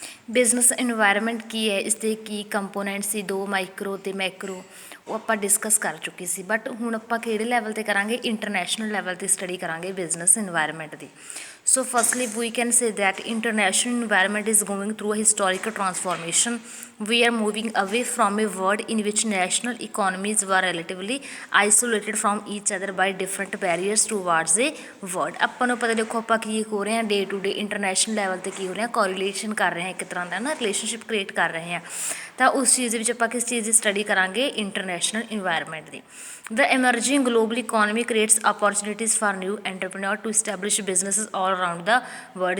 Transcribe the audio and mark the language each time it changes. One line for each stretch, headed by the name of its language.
Punjabi: Business environment ਕੀ ਹੈ, ਇਸ ਦੇ ਕੀ ਕੰਪੋਨੈਂਟ ਸੀ, ਦੋ ਮਾਈਕਰੋ ਅਤੇ ਮੈਕਰੋ, ਉਹ ਆਪਾਂ ਡਿਸਕਸ ਕਰ ਚੁੱਕੇ ਸੀ। ਬਟ ਹੁਣ ਆਪਾਂ ਕਿਹੜੇ ਲੈਵਲ 'ਤੇ ਕਰਾਂਗੇ, ਇੰਟਰਨੈਸ਼ਨਲ ਲੈਵਲ 'ਤੇ ਸਟੱਡੀ ਕਰਾਂਗੇ business environment ਦੀ।
English: So firstly we can say that international environment is going through a historical transformation. We are moving away from a world in which national economies were relatively isolated from each other by different barriers towards a world.
Punjabi: ਆਪਾਂ ਨੂੰ ਪਤਾ, ਦੇਖੋ ਆਪਾਂ ਕੀ ਹੋ ਰਹੇ ਹਾਂ,
English: day to day
Punjabi: international level 'ਤੇ ਕੀ ਹੋ ਰਿਹਾ, ਕੋਰੀਲੇਸ਼ਨ ਕਰ ਰਹੇ ਹਾਂ, ਇੱਕ ਤਰ੍ਹਾਂ ਦਾ ਨਾ ਰਿਲੇਸ਼ਨਸ਼ਿਪ ਕ੍ਰੀਏਟ ਕਰ ਰਹੇ ਹਾਂ। ਤਾਂ ਉਸ ਚੀਜ਼ ਦੇ ਵਿੱਚ ਆਪਾਂ ਕਿਸ ਚੀਜ਼ ਦੀ ਸਟੱਡੀ ਕਰਾਂਗੇ, international environment ਦੀ।
English: The emerging global economy creates opportunities for new entrepreneur to establish businesses all around the world.